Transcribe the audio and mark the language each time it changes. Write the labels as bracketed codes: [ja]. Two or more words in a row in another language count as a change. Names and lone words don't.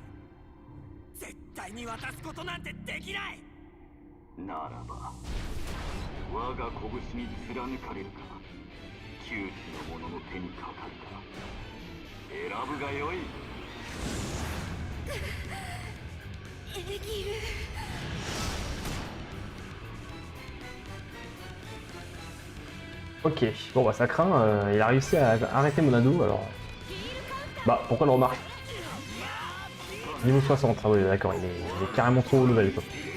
[ja] 絶対に渡すことなんてできない。ならば我が拳に貫かれるか周知の者の手にかかるか選ぶがよい。エギル。 [fr] Ok, bon bah ça craint, il a réussi à arrêter Monado, alors... Bah pourquoi le remarque? Niveau 60, ah oui d'accord, il est carrément trop haut level quoi.